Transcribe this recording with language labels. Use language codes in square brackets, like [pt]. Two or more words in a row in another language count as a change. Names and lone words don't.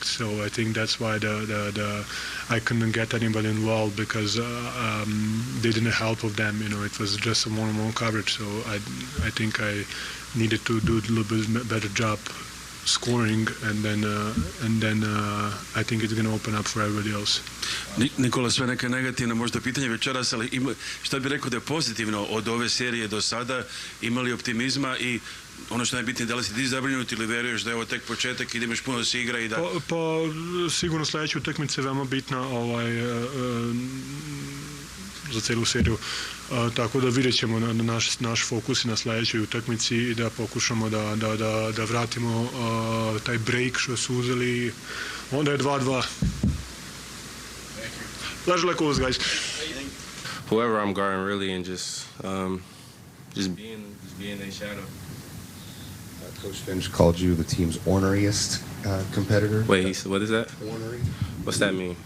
[en] So I think that's why I couldn't get anybody involved, because they didn't help of them. You know, it was just a one-on-one coverage. So I think I needed to do a little bit better job scoring, and then I think it's going to open up for everybody else. [sr] Nikola, sve neka negativna možda pitanje večeras, ali šta bi rekao da je pozitivno od ove serije do sada, imali optimizma i ono što je najbitnije, da li si ti zabrinut ili veruješ da je ovo tek početak i da imaš puno da se igra i da... Pa sigurno sljedeća utakmica je veoma bitna za celu seriju. Tako da vidjet ćemo naš fokus na sljedećoj utakmici i da pokušamo da vratimo taj break što su uzeli. Onda je 2-2. [en] Pleasure like always, guys. Whoever I'm guarding, really, and just being in their shadow. Coach Finch called you the team's orneriest competitor. Wait, what is that? Ornery. What's that mean?